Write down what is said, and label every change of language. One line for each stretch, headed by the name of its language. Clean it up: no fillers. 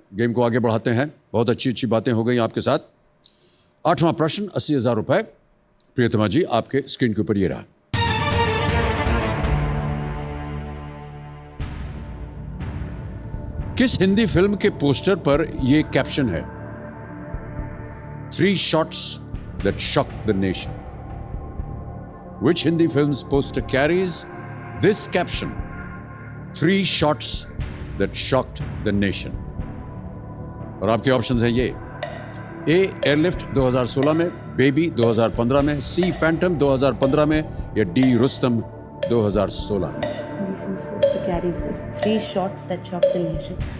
Hindi: Game को आगे बढ़ाते हैं, बहुत अच्छी अच्छी बातें हो गई आपके साथ। 8वां प्रश्न 80,000 रुपए। प्रियतमा जी, आपके स्क्रीन के ऊपर ये रहा। किस हिंदी फिल्म के पोस्टर पर यह कैप्शन है?
English: 3 shots that shocked the nation. Which Hindi film's poster carries this caption? 3 shots that shocked the nation.
Hindi: और आपके ऑप्शंस हैं ये: A. एयरलिफ्ट 2016 में, बेबी 2015 में, C. फैंटम 2015 में, या D. रुस्तम 2016 में।
English: carries this 3 shots that shocked the nation.